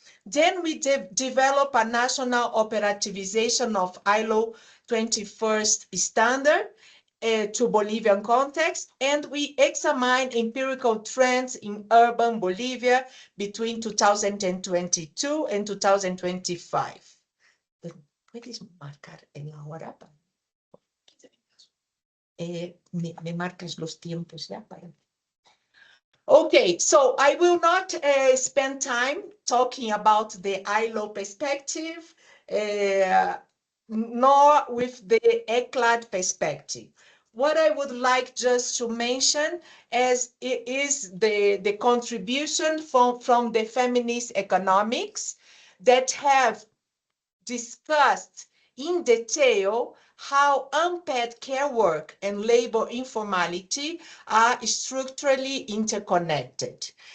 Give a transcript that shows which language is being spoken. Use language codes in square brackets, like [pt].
[en] Then we develop a national operativization of ILO 21st standard to Bolivian context, and we examine empirical trends in urban Bolivia between 2022 and 2025. [es] ¿Puedes marcar en la hora? Me marcas los tiempos ya para... [en] Okay, so I will not spend time talking about the ILO perspective, nor with the ECLAT perspective. What I would like just to mention is the contribution from the feminist economics that have discussed in detail how unpaid care work and labor informality are structurally interconnected.